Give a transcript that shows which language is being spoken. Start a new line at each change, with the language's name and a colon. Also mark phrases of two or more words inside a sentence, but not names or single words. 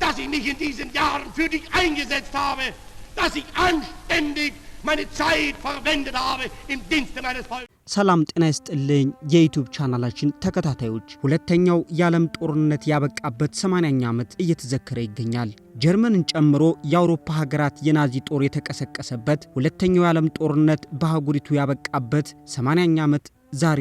German: dass ich mich in diesen Jahren für dich eingesetzt habe, dass ich anständig meine Zeit verwendet habe im Dienste meines Volkes.
Amharic: ሰላም ጤና ይስጥልኝ የዩቲዩብ ቻናላችን ተከታታዮች ሁለተኛው የዓለም ጦርነት ያበቃበት 80ኛ ዓመት እየተዘከረ ይገኛል። ጀርመንን ጨምሮ የአውሮፓ ሀገራት የናዚ ጦር የተቀሰቀሰበት ሁለተኛው የዓለም ጦርነት በአህጉሪቱ ያበቃበት 80ኛ ዓመት ዛሬ